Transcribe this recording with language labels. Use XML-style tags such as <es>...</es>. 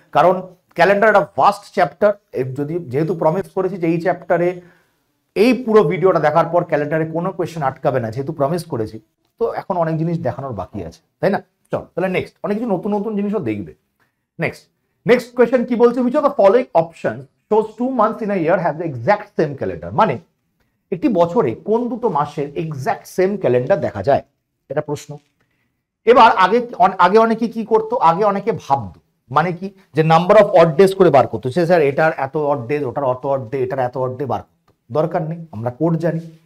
<bn>কারণ ক্যালেন্ডার একটা vast chapter, যেহেতু প্রমিস করেছি যে এই চ্যাপ্টারে এই পুরো ভিডিওটা দেখার পর ক্যালেন্ডারে কোনো কোয়েশ্চেন আটকাবে না, যেহেতু প্রমিস করেছি, তো এখন অনেক জিনিস দেখানোর বাকি আছে, তাই না? চল তাহলে নেক্সট, অনেক কিছু নতুন নতুন জিনিসও দেখবে। নেক্সট কোয়েশ্চেন কি বলছে?</bn> <en>which of the following option shows 2 months in a year have the exact same calendar?</en> <bn>মানে একটি বছরে কোন দুটো মাসের</bn> <en>exact same</en> <bn>ক্যালেন্ডার দেখা যায়, এটা প্রশ্ন। এবার আগে অনেকে কি করতো? আগে অনেকে ভাবতো মানে কি, যে নাম্বার অফ অড ডেজ করে বার করতো, সে স্যার এটার এত অড ডেজ, ওটার অত অড ডে, এটার এত অড ডে বার করতো, দরকার নেই, আমরা কোড জানি।</bn>